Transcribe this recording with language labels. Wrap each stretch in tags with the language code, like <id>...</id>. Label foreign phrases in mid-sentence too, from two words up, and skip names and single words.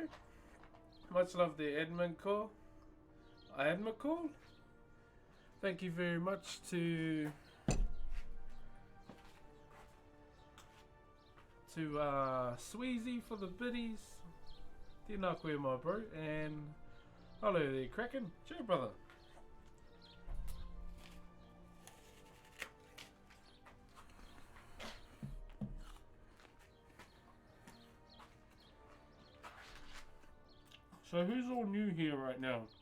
<en>Much love there, Edmund Call. Edmund Call. Thank you very much to Sweezy for the biddies.</en> <mi>Tēnā koe</mi> <en>my bro, and hello there Kraken. Cheer brother. So who's all new here right now?</en>